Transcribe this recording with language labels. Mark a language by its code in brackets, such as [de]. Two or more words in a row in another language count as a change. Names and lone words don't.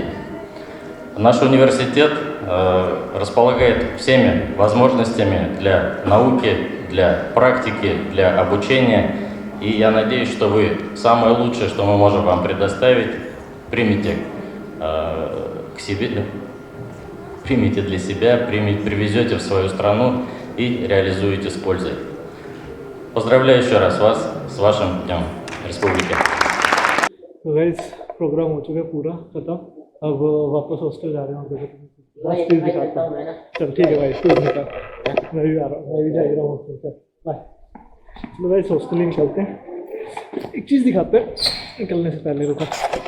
[ru] Наш университет располагает всеми возможностями для науки, для практики, для обучения, и я надеюсь, что вы самое лучшее, что мы можем вам предоставить, примите к себе, примите для себя, привезете в свою страну и реализуете с пользой. Поздравляю еще раз вас с вашим Днем Республики. [en] guys program [hi] हो चुका है पूरा खत्म। अब वापस हॉस्टल जा रहे हैं। चल ठीक है भाई, तू निकल, मैं भी आ रहा हूँ, मैं भी जा रहा हूँ हॉस्टल। चल बाय। चलो [en] guys hostel [hi] ही निकलते हैं। एक चीज़ दिखाते हैं निकलने से पहले।